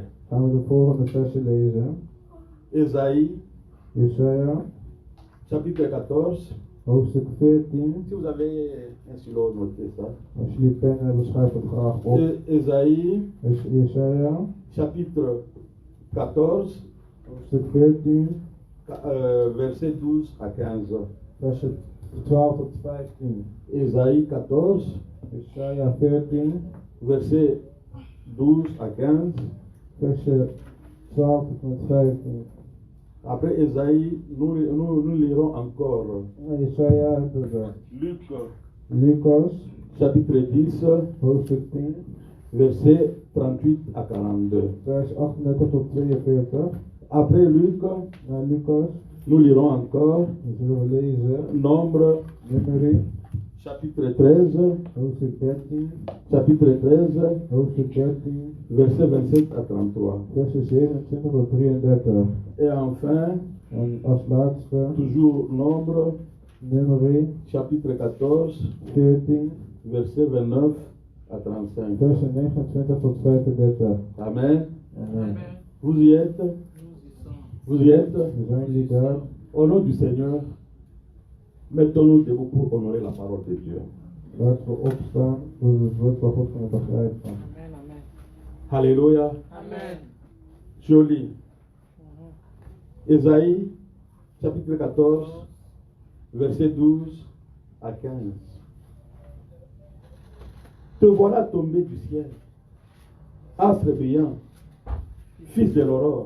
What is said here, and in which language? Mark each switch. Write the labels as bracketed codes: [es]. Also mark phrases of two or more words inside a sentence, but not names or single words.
[nl] gaan we de volgende versen lezen. [fr] Ésaïe, [nl] Jesaja, [fr] chapitre 14. [nl] hoofdstuk 14. [fr] Si vous avez un stylo, notez ça. [nl] Als jullie pen hebben, schrijf het graag op. [fr] Ésaïe, [nl] Jesaja, [fr] chapitre 14, [nl] hoofdstuk 14, [fr] verset 12 à 15. [nl] versen 12 tot 15. [fr] Ésaïe 14, [nl] Jesaja 14, [fr] verset 12 à 15. [nl] versen 12 tot met 15. [fr] Après Ésaïe, nous lirons encore [nl] Jesaja hebben we [fr] Luc, [nl] Lucas, [fr] chapitre 10, [nl] hoofdstuk 10, [fr] verset 38 à 42. [nl] vers 38 tot 42. [fr] Après Luc, [nl] Naar Lucas, [fr] nous lirons encore [nl] dan zullen we lezen [fr] Nombre, [nl] Numeri, [fr] chapitre 13, [nl] hoofdstuk 13, [fr] chapitre 13, [nl] hoofdstuk 13, [fr] verset 27 à 33. [nl] versen 27 tot 33. [fr] Et enfin, [nl] En als laatste, [fr] toujours Nombre, [nl] Numeri [fr] chapitre 14, [nl] 14, [fr] verset 29 à 35. [nl] versen 29 tot 35. [fr] Amen. [nl] Amen. [fr] Vous y êtes? Vous y êtes? [nl] We zijn jullie daar. [fr] Au nom du Seigneur, mettons-nous debout pour honorer la parole de Dieu. [nl] Laten we opstaan, zodat we het woord van God kunnen begrijpen. [fr] Amen, amen. Alléluia. Amen. Joli. Ésaïe, chapitre 14, verset 12 à 15. Te voilà tombé du ciel, astre brillant, fils de l'aurore.